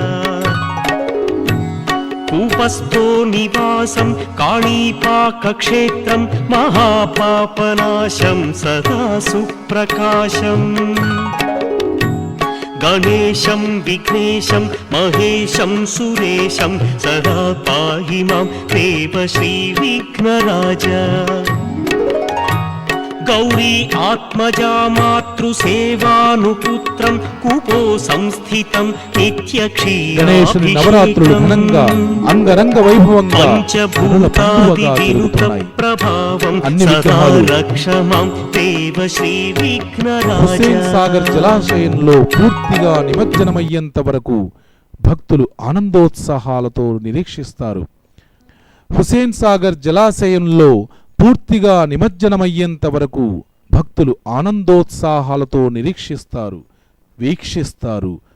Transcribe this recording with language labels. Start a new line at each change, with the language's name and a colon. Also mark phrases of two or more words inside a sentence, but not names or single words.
Sanskrit: कूपस्थो निवासं काणीपाकक्षेत्रं महापापनाशं सदा सुप्रकाशम् गणेशं विघ्नेशं महेशं सुरेशं सदा पाहि मां देव श्रीविघ्नराज गौरी आत्मजा मातृसेवानुपुत्रं कुपो संस्थितं
Telugu: గణేశుని నవరాత్రులు ఘనంగా అంగరంగ వైభవంగా కనుల పండువగా జరుగుతున్నాయి. प्रभावं అన్ని सदा విగ్రహాలు
Sanskrit: रक्ष मां देव श्रीविघ्नराज
Telugu: హుస్సేన్ సాగర్ జలాశయంలో పూర్తిగా నిమజ్జనమయ్యేంత వరకు భక్తులు ఆనందోత్సాహాలతో నిరీక్షిస్తారు. హుస్సేన్ సాగర్ జలాశయంలో పూర్తిగా నిమజ్జనమయ్యేంత వరకు భక్తులు ఆనందోత్సాహాలతో నిరీక్షిస్తారు, వీక్షిస్తారు.